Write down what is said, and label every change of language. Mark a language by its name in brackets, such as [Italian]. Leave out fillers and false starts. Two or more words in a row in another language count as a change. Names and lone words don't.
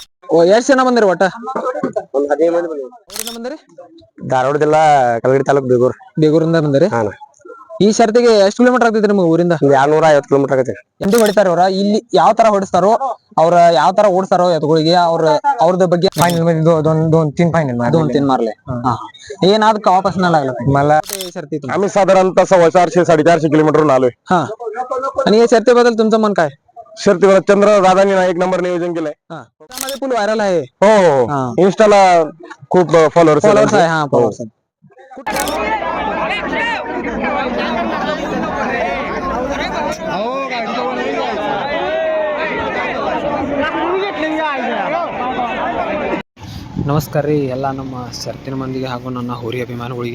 [Kannada] ಓ ಎಷ್ಟ್ ಜನ ಬಂದಿರಿ ಒಟ್ಟ? ಒಂದ್ 15 ಮಂದಿ ಬಂದಿವಿ. ಊರಿಂದ ಬಂದಿರಿ? ಧಾರವಾಡ ಜಿಲ್ಲಾ ಕಲಗಡಿ ತಾಲೂಕ್ ಬೇಗೂರ್. ಬೇಗೂರಿಂದ ಬಂದಿರಿ? ಹಾ. ಈ ಶರ್ತಿಗೆ ಎಷ್ಟು ಕಿಲೋಮೀಟರ್ ಆಗ್ತೈತಿ ನಿಮ್ಗೆ ಊರಿಂದ? 250 ಕಿಲೋಮೀಟರ್ ಆಗತ್ತೆ. ಎಂಟಿ ಹೊಡಿತಾರ ಅವ್ರ ಇಲ್ಲಿ ಯಾವ ತರ ಹೊಡಿಸ್ತಾರೋ ಅವ್ರ ಯಾವ ತರ ಓಡಿಸ್ತಾರೋ ಎತ್ತುಗಳಿಗೆ ಅವ್ರದ ಬಗ್ಗೆ [Marathi] दोन-तीन फायनल दोन तीन मारले. ಏನಾದ್ वापस नाही लागला मला शर्ती आम्ही साधारणतः 450-450 किलोमीटर आलोय. हा. आणि या शर्तीबद्दल तुमचं मन काय? शर्तीवर चंद्र दादांनी एक नंबर नियोजन केलंय. त्यामध्ये [English] full viral [Marathi] आहे. हो हो, इन्स्टाला खूप फॉलोअर्स आहे. हा, फॉलोअर्स आहे. [Kannada] ನಮಸ್ಕಾರ ರೀ ಎಲ್ಲ ನಮ್ಮ ಶರ್ತಿನ ಮಂದಿಗೆ ಹಾಗೂ ನನ್ನ ಹೋರಿ ಅಭಿಮಾನಿಗಳಿಗೆ.